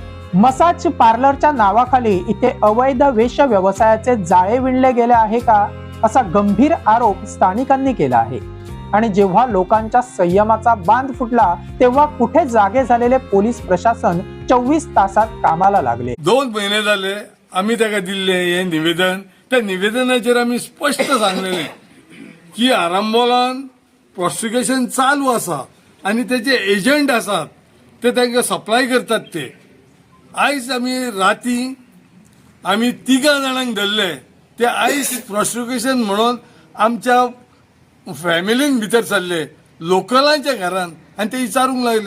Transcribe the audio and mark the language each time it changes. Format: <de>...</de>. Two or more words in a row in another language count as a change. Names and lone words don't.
<mr>मसाज पार्लरच्या नावाखाली इथे अवैध वेश्या व्यवसायाचे जाळे विणले गेले आहे का असा गंभीर आरोप स्थानिकांनी केला आहे. आणि जेव्हा लोकांच्या संयमाचा बांध फुटला तेव्हा कुठे जागे झालेले पोलीस प्रशासन 24 तासात कामाला लागले. 2 महिने झाले आम्ही त्याला दिले हे निवेदन.</mr> <kok>त्या निवेदनाचेर आम्ही स्पष्ट सांगलेले की आरंबोलान प्रोसिक्युशन चालू आसा आणि त्याचे एजंट आसात ते तांकां सप्लाय करतात. ते आयज आम्ही राती आम्ही 3 जाणांक धरले. ते आयज प्रोसिक्युशन म्हणून आमच्या फॅमिलीन भितर चालले लोकलांच्या घरान आणि ते विचारूंक लागले.</kok>